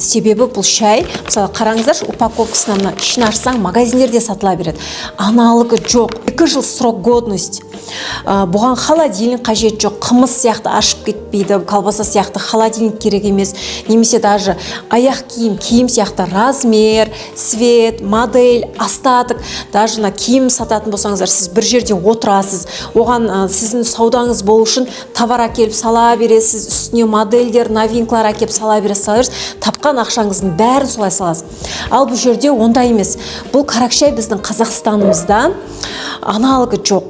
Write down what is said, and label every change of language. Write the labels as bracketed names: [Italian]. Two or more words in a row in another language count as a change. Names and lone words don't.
[Kazakh] Себебі бұл шай, мысалы қараңыздар, упаковкасынан ішін ашсаң, магазиндерде сатыла береді. Аналығы жоқ. 2 жыл [Russian] срок годности. [Kazakh] Бұған холодильник қажет жоқ. Қымыз сияқты ашып кетпейді, колбаса сияқты холодильник керек емес. Немесе даже аяқ киім сияқты [Russian] размер, цвет, модель, остаток. [Kazakh] Даже киім сататын болсаңыздар, сіз бір жерде отырасыз. Оған сіздің саудаңыз болу үшін товар әкеліп сала бересіз, үстіне модельдер, новинкалар әкеліп сала бересіз. Тапқан ақшаңыздың бәрін солай саласыз. Ал бұл жерде ондай емес. Бұл карак шай біздің Қазақстанымызда аналогы жоқ.